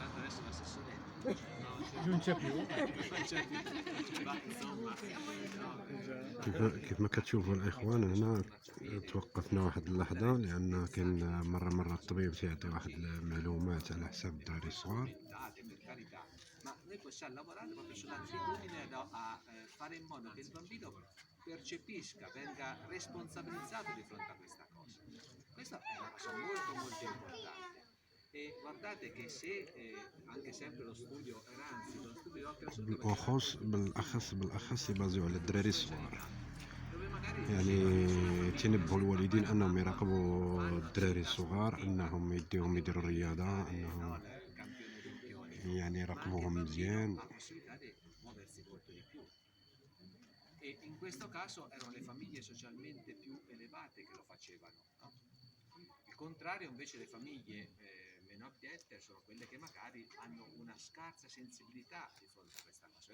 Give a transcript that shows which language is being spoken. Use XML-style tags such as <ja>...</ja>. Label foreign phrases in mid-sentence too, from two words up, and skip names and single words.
<it>adesso l'assessore non c'è più. non c'è più, ma insomma, no,</it> <ar>كيف ما كتشوفوا الإخوان هنا توقفنا واحد اللحظة لأن كان مرة الطبيب تيعطي واحد المعلومات على حساب الدراري الصغار.</ar> <it>commentate, per carità, ma noi possiamo lavorare proprio sull'attitudine a fare in modo che il bambino percepisca, venga responsabilizzato di fronte a questa cosa. Questa è una cosa molto importante. E guardate che se anche sempre lo studio Ranzi, lo studio Oxford,</it> <ar>بالأخص يبازيو على الدراري الصغار،</ar> <it>dove magari</it> <ar>يعني تنبهوا الوالدين أنهم يراقبوا الدراري الصغار، أنهم يديهم يديروا الرياضة، أنهم يعني يراقبوهم مزيان.</ar> <it>ha possibilità di muoversi molto di più. E in questo caso erano le famiglie socialmente più elevate che lo facevano, no? Il contrario invece le famiglie meno abbiette sono quelle che magari hanno una scarsa sensibilità di fronte a questa cosa.</it>